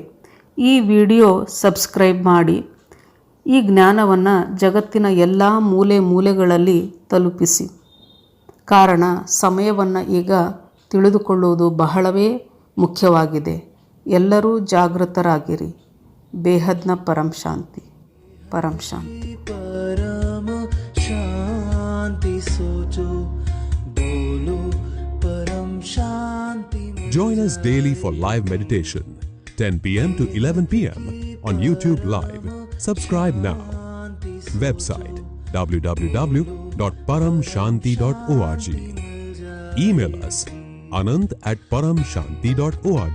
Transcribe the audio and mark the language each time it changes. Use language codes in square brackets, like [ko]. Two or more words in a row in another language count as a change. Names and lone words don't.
[kn] ಈ [en] video subscribe [kn] ಮಾಡಿ. ಈ ಜ್ಞಾನವನ್ನು ಜಗತ್ತಿನ ಎಲ್ಲ ಮೂಲೆಗಳಲ್ಲಿ ತಲುಪಿಸಿ. ಕಾರಣ ಸಮಯವನ್ನು ಈಗ ತಿಳಿದುಕೊಳ್ಳುವುದು ಬಹಳವೇ ಮುಖ್ಯವಾಗಿದೆ. ಎಲ್ಲರೂ ಜಾಗೃತರಾಗಿರಿ. ಬೇಹದ್ನ ಪರಂ ಶಾಂತಿ, ಪರಂ ಶಾಂತಿ. [hi] परम शांति सोचो, बोलो परम शांति. [en] Join us daily for live meditation, 10 p.m. to 11 p.m. on YouTube Live. Subscribe now. Website www.paramshanti.org. Email us anant@paramshanti.org.